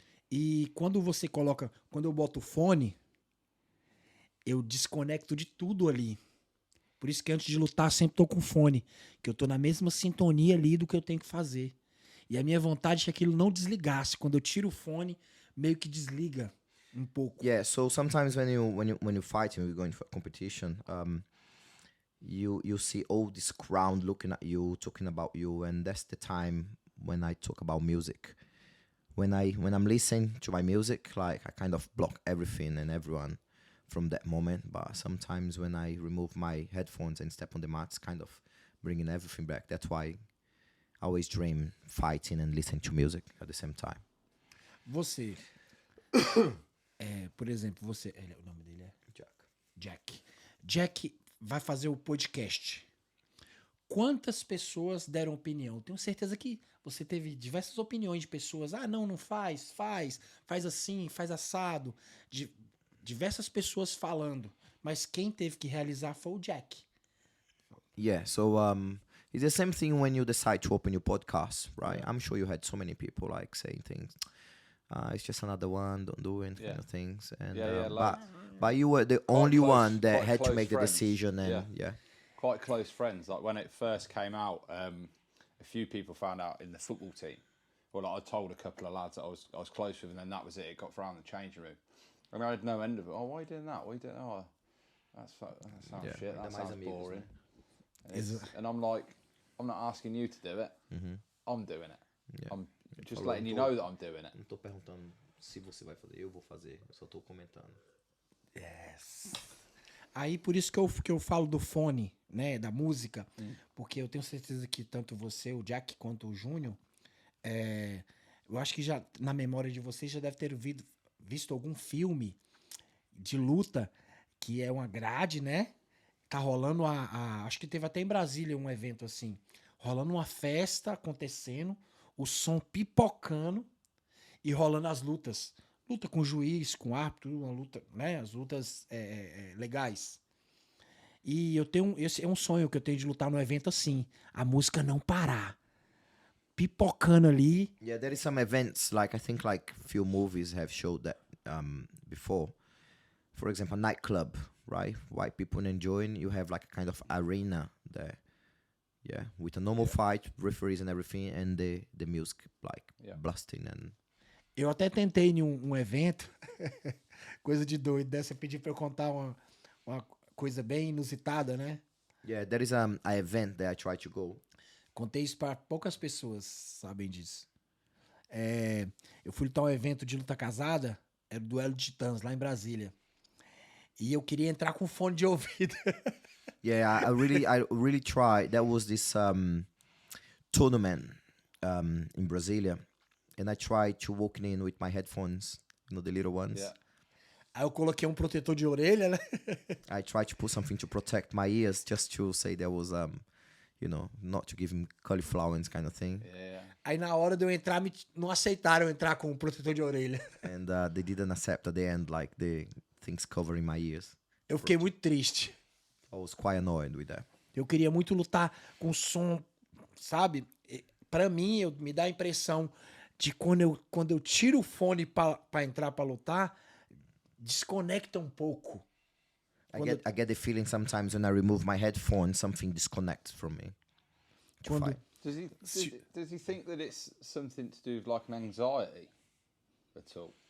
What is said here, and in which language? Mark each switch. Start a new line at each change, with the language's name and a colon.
Portuguese: E quando eu boto o fone, eu desconecto de tudo ali. Por isso que antes de lutar sempre tô com fone, que eu tô na mesma sintonia ali do que eu tenho que fazer. E a minha vontade é que aquilo não desligasse. Quando eu tiro o fone, meio que desliga um pouco.
English: yeah. So sometimes when you fight and you're going for a competition, you see all this crowd looking at you, talking about you, and that's the time when I talk about music. When I'm listening to my music, like I kind of block everything and everyone from that moment. But sometimes when I remove my headphones and step on the mat, it's kind of bringing everything back. That's why I always dream fighting and listening to music at the same time.
Portuguese: Você, por exemplo, o nome dele é Jack. Jack vai fazer o podcast. Quantas pessoas deram opinião? Tenho certeza que você teve diversas opiniões de pessoas. Não faz assim, faz assado. Diversas pessoas falando. Mas quem teve que realizar foi o Jack.
English: Yeah, so it's the same thing when you decide to open your podcast, right? I'm sure you had so many people like saying things. It's just another one, don't do it, kind of things. And but you were the only one that had to make the decision, and quite close friends. Like when it first came out, a few people found out in the football team. Well, like I told a couple of lads that I was close with, and then that was it. It got thrown in the changing room, and I had no end of it. Oh, why are you doing that? Why are you doing? Oh, that sounds shit. That sounds boring. And I'm like, I'm not asking you to do it. I'm doing it. Yeah. I'm just letting you know that I'm doing it.
Portuguese: Não tô perguntando se você vai fazer, eu vou fazer. Eu só tô comentando.
English: Yes.
Portuguese: Aí por isso que eu falo do fone, né, da música, porque eu tenho certeza que tanto você, o Jack, quanto o Júnior, eu acho que já na memória de vocês já deve ter visto algum filme de luta que é uma grade, né? Tá rolando acho que teve até em Brasília um evento assim, rolando uma festa acontecendo, o som pipocando e rolando as lutas. Luta com juiz, com árbitro, uma luta, né? As lutas legais. E esse é um sonho que eu tenho de lutar num evento assim. A música não parar. Pipocando ali.
English: Yeah, there is some events, like I think like few movies have showed that before. For example, a nightclub, right? White people enjoying, you have like a kind of arena there. Yeah, with a normal fight, referees and everything, and the music like blasting and...
Portuguese: Eu até tentei em um evento, coisa de doido, dessa pedir pra eu contar uma coisa bem inusitada, né?
English: Yeah, there is an event that I try to go.
Portuguese: Contei isso pra poucas pessoas sabem disso. Eu fui lutar um evento de luta casada, era o Duelo de Titãs, lá em Brasília. E eu queria entrar com fone de ouvido.
English: Yeah, I really tried. There was this tournament in Brasilia, and I tried to walk in with my headphones, you know, the little ones. Yeah.
Portuguese: Aí eu coloquei um protetor de orelha, né?
English: I tried to put something to protect my ears, just to say there was, you know, not to give him cauliflower and kind of thing. Yeah.
Portuguese: Aí na hora de eu entrar, não aceitaram eu entrar com o protetor de orelha.
English: And they didn't accept at the end, like, the things covering my ears.
Portuguese: Eu fiquei muito triste.
English: I was quite annoyed with that.
Portuguese: Eu queria muito lutar com som, sabe? Pra mim, me dá a impressão de quando eu tiro o fone pra entrar pra lutar, desconecta um pouco.
English: I get the feeling sometimes when I remove my headphones, something disconnects from me. To
Portuguese: Quando,
English: fight. Does he think that it's something to do with like an anxiety at all?